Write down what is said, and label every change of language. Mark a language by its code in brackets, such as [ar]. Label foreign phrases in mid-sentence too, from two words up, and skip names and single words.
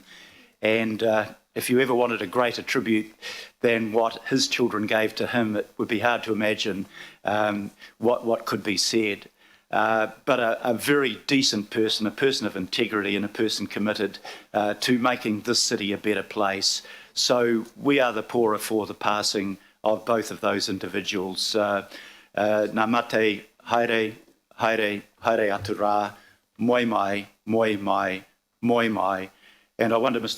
[en] And if you ever wanted a greater tribute than what his children gave to him, it would be hard to imagine what could be said. But a very decent person, a person of integrity and a person committed to making this city a better place. So we are the poorer for the passing of both of those individuals. [mi] Nā mate, haere, haere, haere atu rā, moi mai, moi mai, moi mai. [en] And I wonder, Mr.